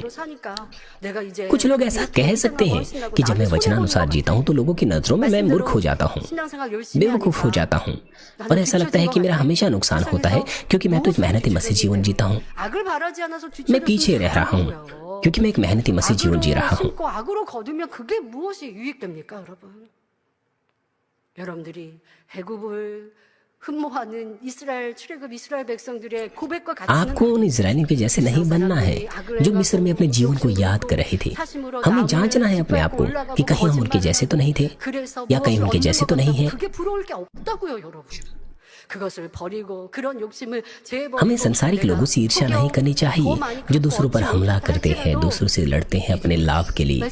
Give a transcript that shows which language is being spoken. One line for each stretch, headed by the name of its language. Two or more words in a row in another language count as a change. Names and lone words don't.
Hindi: कुछ लोग ऐसा कह सकते हैं कि जब मैं वचनानुसार जीता हूँ तो लोगों की नजरों में मैं मूर्ख हो जाता हूँ, बेवकूफ हो जाता हूँ, और ऐसा लगता है कि मेरा हमेशा नुकसान होता है क्योंकि मैं तो एक मेहनती मसीह जीवन जीता हूँ। मैं पीछे रह रहा हूँ क्योंकि मैं एक मेहनती मसीह जीवन जी रहा हूँ।
Korean: 여러분들이 애굽을 흠모하는 출애굽 이스라엘 백성들의 고백과 같이
Hindi: आपको उन इजरायलियों के जैसे नहीं बनना है जो मिस्र में अपने जीवन को याद कर रहे थे। हमें जांचना है अपने आप को कि कहीं हम उनके जैसे तो नहीं थे या कहीं उनके जैसे तो नहीं है। हमें संसारिक लोगों से ईर्ष्या नहीं करनी चाहिए जो दूसरों पर हमला करते हैं, दूसरों से लड़ते हैं अपने लाभ के लिए।